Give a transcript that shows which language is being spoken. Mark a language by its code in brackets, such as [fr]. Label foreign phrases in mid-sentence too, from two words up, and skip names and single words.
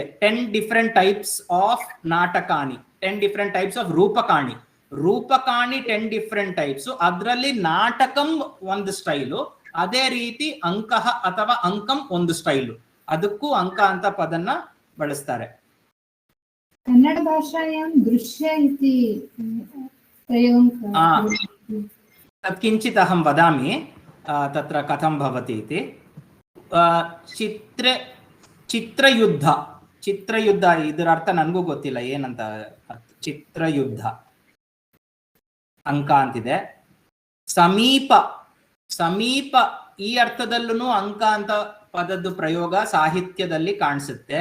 [en] 10 different types of ನಾಟಕಾನಿ, 10 different types of ರೂಪಕಾಣಿ. 10 different types. [kn] ಅದರಲ್ಲಿ ನಾಟಕಂ ಒಂದು ಸ್ಟೈಲು, ಅದೇ ರೀತಿ ಅಂಕಃ ಅಥವಾ ಅಂಕಂ ಒಂದು ಸ್ಟೈಲು. ಅದಕ್ಕೂ ಅಂಕ ಅಂತ ಪದನ್ನ ಬಳಸ್ತಾರೆ. [sa] ಕನ್ನಡ ಭಾಷಾಯಾಂ ದೃಶ್ಯ ಇತಿ ಪ್ರಯೋಗಂ किञ्चित् अहं वदामि तत्र कथं भवति इति. [kn] ಚಿತ್ರಯುದ್ಧ ಇದರ ಅರ್ಥ ನನಗೂ ಗೊತ್ತಿಲ್ಲ ಏನಂತ. ಚಿತ್ರಯುದ್ಧ ಅಂಕ ಅಂತಿದೆ. ಸಮೀಪ ಈ ಅರ್ಥದಲ್ಲೂ ಅಂಕ ಅಂತ ಪದದ್ದು ಪ್ರಯೋಗ ಸಾಹಿತ್ಯದಲ್ಲಿ ಕಾಣಿಸುತ್ತೆ.